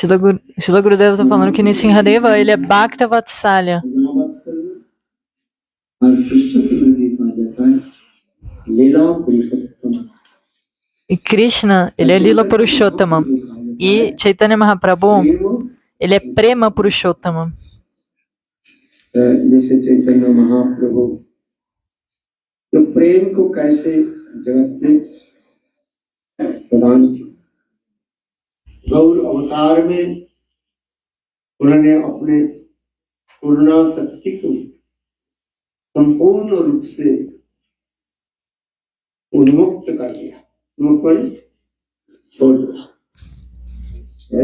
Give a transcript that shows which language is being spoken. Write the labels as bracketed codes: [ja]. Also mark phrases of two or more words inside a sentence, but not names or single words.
[pt] Shila Gurudeva tá falando que Nisimhadeva, ele é Bhakta Vatsalya. [hi] और कृष्ण से भी कहा जाता है लीला पुरुषोत्तम। [pt] E Krishna, ele é Lila Purushottama. E Chaitanya Mahaprabhu, ele é Prema Purushottama. [hi] जैसे चैतन्य महाप्रभु तो प्रेम को कैसे जगत में प्रदान किया। गौर अवतार में उन्होंने अपने पूर्णा शक्ति को संपूर्ण रूप से उन्मुक्त कर दिया, छोड़ दिया।